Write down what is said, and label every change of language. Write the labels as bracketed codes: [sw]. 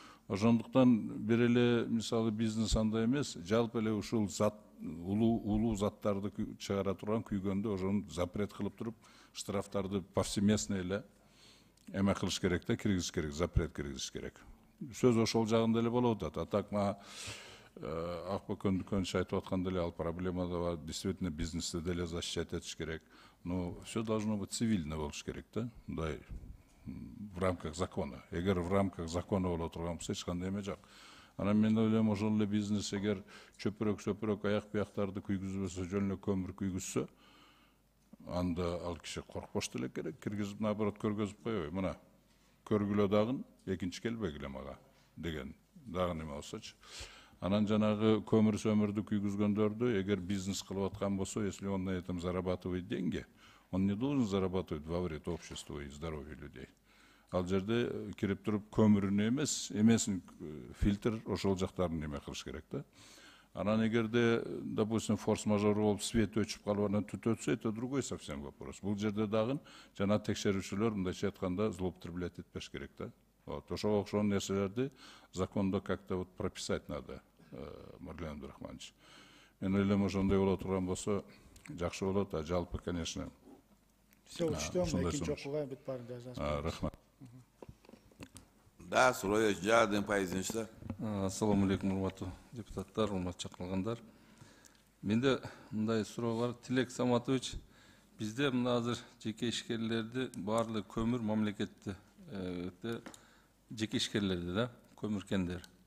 [ky] Ошондуктан бир эле мисалы бизнес андай эмес, жалпы эле ушул зат, улуу заттарды чыгара турган күйгөндө ошону запрет кылып туруп, штрафтарды повсеместно эле эме кылыш керек да, киргизиш керек, запрет киргизиш керек. Сөз ошол жагында эле болуп атат. Атак мага Акбөкөндүкөнүч айтып аткан деле ал проблема да бар. Действительно бизнесте деле защищать этиш керек. [ru] Но все должно быть цивильно [ky] болуш керек да. Мындай [ru] в рамках закона. [ky] Эгер в рамках закона боло турган болсо эч кандай эме жок. Анан мен ойлойм, ошол эле бизнес эгер чөпүрөк аяк бияктарды күйгүзбөсө, жөн эле көмүр күйгүзсө, анда ал киши коркпош деле керек, киргизип наоборот көргөзүп койбой. Мына көргүлө дагын, экинчи келбегиле мага деген дагы неме болсочу. Анан жанагы көмүр сөмүрдү күйгүзгөндөрдү эгер бизнес кылып аткан болсо, [ru] если он на этом зарабатывает деньги, он не должен зарабатывать во вред обществу и здоровью людей. [ky] Ал жерде кирип туруп көмүрүнө эмесин фильтр ошол жактарын неме кылыш керек да. Анан эгерде, допустим, форс-мажор болуп свет өчүп калып анан түт өтсө, [ru] это другой совсем вопрос. [ky] Бул жерде дагы жана текшерүүчүлөр мындайча айтканда злоупотреблять этпеш керек да. Ошого окшогон нерселерди закондо [ru] как-то вот прописать надо, [ky] Марлен Абдурахманович. Мен ойлойм, ошондой боло турган болсо жакшы болот, а жалпы, конечно. Все учтем, экинчи окууга бүт баарын жазасыз. Рахмат. Да, суроо жардым пайызынчта. Ассаламу алейкум, урматтуу депутаттар, урматтуу чакырылгандар. Менде мындай суроо бар. Тилек Саматович, бизде мына азыр жеке ишкерлерди баардык көмүр мамлекетте жеке ишкерлерди да, көмүркендер.